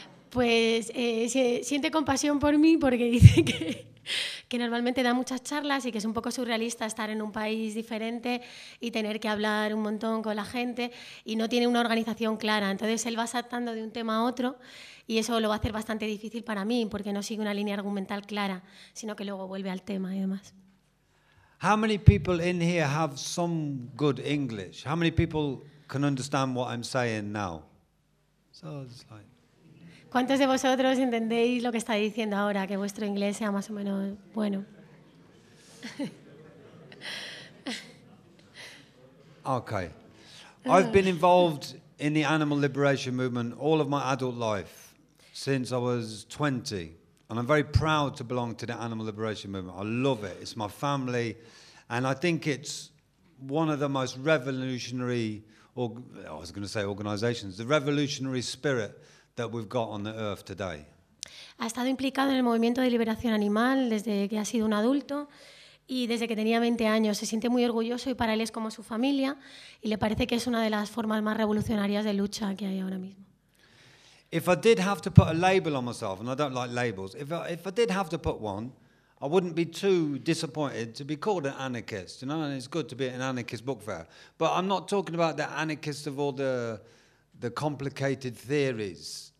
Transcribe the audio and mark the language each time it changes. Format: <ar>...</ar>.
<es>Pues siente compasión por mí, porque dice que normalmente da muchas charlas y que es un poco surrealista estar en un país diferente y tener que hablar un montón con la gente y no tiene una organización clara. Entonces él va saltando de un tema a otro y eso lo va a hacer bastante difícil para mí porque no sigue una línea argumental clara, sino que luego vuelve al tema y demás.</es> <en>How many people in here have some good English? How many people can understand what I'm saying now? So it's like,</en> <es>¿cuántos de vosotros entendéis lo que está diciendo ahora, que vuestro inglés sea más o menos bueno?</es> <en>Okay. I've been involved in the animal liberation movement all of my adult life, since I was 20. And I'm very proud to belong to the animal liberation movement. I love it. It's my family. And I think it's one of the most revolutionary, the revolutionary spirit that we've got on the earth today.</en> <es>Ha estado implicado en el movimiento de liberación animal desde que ha sido un adulto y desde que tenía 20 años. Se siente muy orgulloso y para él es como su familia y le parece que es una de las formas más revolucionarias de lucha que hay ahora mismo.</es> <en>If I did have to put a label on myself, and I don't like labels, if I did have to put one, I wouldn't be too disappointed to be called an anarchist, you know, and it's good to be at an anarchist book fair. But I'm not talking about the anarchist of all the complicated theories.</en>